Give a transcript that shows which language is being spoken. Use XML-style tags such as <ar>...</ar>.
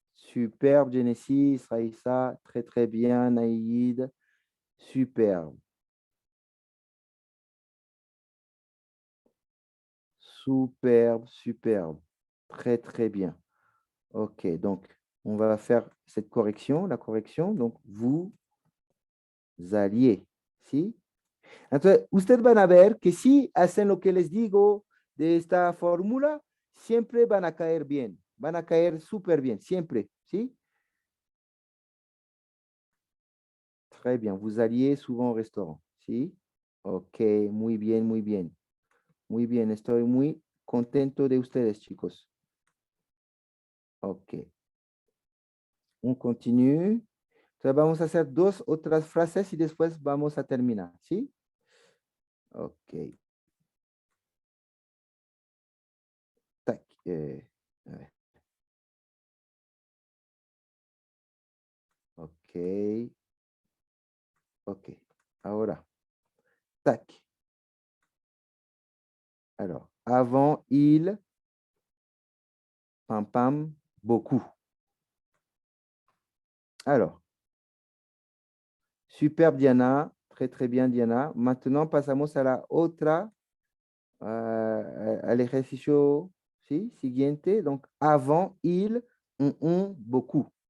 <fr>Superbe, Genesis, Raïssa, très, très bien, Naïd. Superbe. Superbe, superbe. Très, très bien. OK, donc, on va faire cette correction, la correction. Donc, vous alliez. Si?</fr> <es>Entonces, ustedes van a ver que si hacen lo que les digo de esta fórmula, siempre van a caer bien, van a caer súper bien, siempre, ¿sí?</es> <fr>Très bien, vous alliez souvent au restaurant, ¿sí?</fr> <es>Ok, muy bien, muy bien. Muy bien, estoy muy contento de ustedes, chicos.</es> <fr>Ok, on continue.</fr> <es>Entonces, vamos a hacer dos otras frases y después vamos a terminar, ¿sí? Ok, tac. A ver, ok, ok. Ahora, tac.</es> <fr>Alors, avant, il, pam, pam, beaucoup. Alors, superbe Diana, très, très bien Diana. Maintenant,</fr> <es>pasamos a la otra, al ejercicio, ¿sí? Siguiente.</es> <fr>Donc, avant, il, on, beaucoup.</fr>